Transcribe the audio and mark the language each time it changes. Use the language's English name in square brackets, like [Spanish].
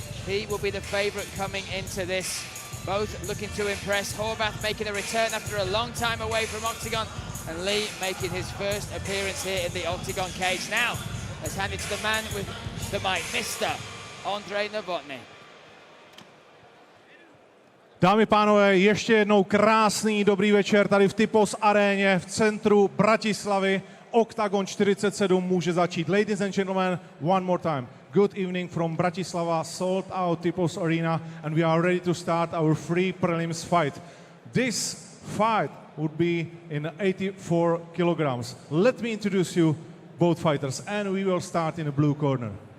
[English] He will be the favourite coming into this. Both looking to impress. Horvath making a return after a long time away from Octagon, and Lee making his first appearance here in the Octagon cage. Now, let's hand it to the man with the mic, Mr. Ondrej Novotny. [Czech] Dámy pánové, ještě jednou krásný dobrý večer tady v Typos aréně v centru Bratislavy. Octagon 47 může začít. [English] Ladies and gentlemen, one more time. Good evening from Bratislava, sold out Typos Arena, and we are ready to start our free prelims fight. This fight would be in 84 kilograms. Let me introduce you both fighters, and we will start in the blue corner.